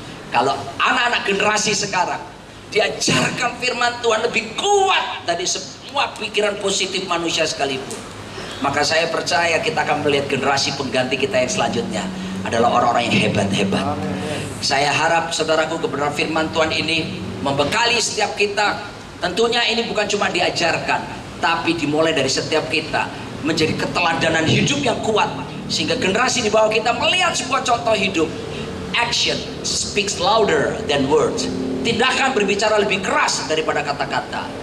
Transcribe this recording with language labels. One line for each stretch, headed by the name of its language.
Indonesian: Kalau anak-anak generasi sekarang diajarkan firman Tuhan lebih kuat dari semua pikiran positif manusia sekalipun, maka saya percaya kita akan melihat generasi pengganti kita yang selanjutnya adalah orang-orang yang hebat-hebat. Saya harap saudaraku kebenaran firman Tuhan ini membekali setiap kita. Tentunya ini bukan cuma diajarkan, tapi dimulai dari setiap kita menjadi keteladanan hidup yang kuat, sehingga generasi di bawah kita melihat sebuah contoh hidup.
English: Action speaks louder than words.
Indonesian: Tindakan berbicara lebih keras daripada kata-kata.